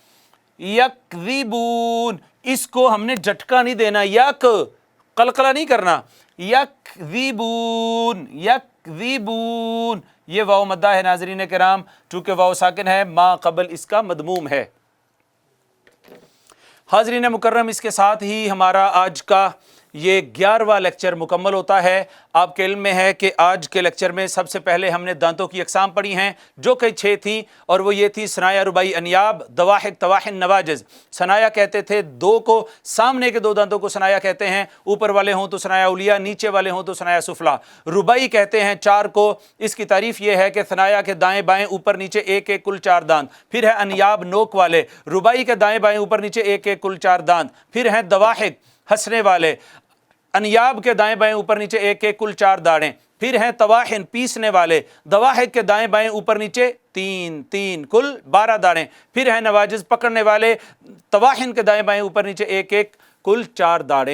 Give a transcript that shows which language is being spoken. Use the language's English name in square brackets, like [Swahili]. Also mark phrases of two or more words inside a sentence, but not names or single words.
[Urdu] یکذبون، اس کو ہم نے جھٹکا نہیں دینا، یک، قلقلہ نہیں کرنا، یکذبون، یکذبون، یہ واو مدہ ہے ناظرین کرام، چونکہ واو ساکن ہے، ما قبل اس کا مضموم ہے۔ حاضرین مکرم، اس کے ساتھ ہی ہمارا آج کا یہ 11واں لیکچر مکمل ہوتا ہے۔ آپ کے علم میں ہے کہ آج کے لیکچر میں سب سے پہلے ہم نے دانتوں کی اقسام پڑھی ہیں جو کہ 6 تھیں، اور وہ یہ تھی ثنایا، رباعی، انیاب، دواحق، طواحن، نواجز۔ ثنایا کہتے تھے 2 کو، سامنے کے 2 دانتوں کو ثنایا کہتے ہیں، اوپر والے ہوں تو [Arabic] ثنایا علیہ، [Urdu] نیچے والے ہوں تو [Arabic] ثنایا سفلا۔ [Urdu] رباعی کہتے ہیں 4 کو، اس کی تعریف یہ ہے کہ ثنایا کے دائیں بائیں اوپر نیچے ایک ایک کل 4 دانت، پھر ہے انیاب نوک والے، رباعی کے دائیں بائیں اوپر نیچے ایک ایک کل 4 دانت، پھر ہیں دواحق ہنسنے والے، انیاب کے دائیں بائیں اوپر نیچے ایک ایک کل 4 داڑیں، پھر ہیں طواحن پیسنے والے، دواحق کے دائیں بائیں اوپر نیچے تین تین، کل 12 داڑیں، پھر ہیں نواجز پکڑنے والے، طواحن کے دائیں بائیں اوپر نیچے ایک ایک، کل 4 داڑیں۔